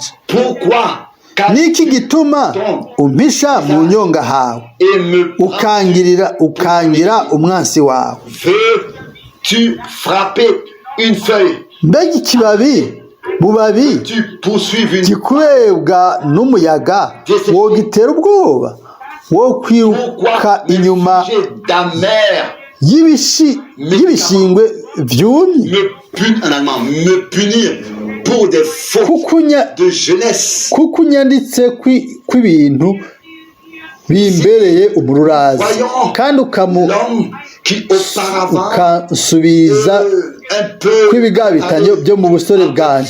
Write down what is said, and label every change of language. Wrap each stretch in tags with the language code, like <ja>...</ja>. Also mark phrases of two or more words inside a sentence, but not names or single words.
<rn>Niki gituma umpisha mu nyonga hawe, ukangira umwansi wawe? Mbega ikibabi bubabi gikurebwa n'umuyaga wogitera ubwoba? wo kwiruka inyuma y'ibishingwe byumye kuko unyanditse kw'ibintu bimbereye umururazi kandi ukansubiza kw'ibigabitanyo byo mu busore bwanjye.</rn>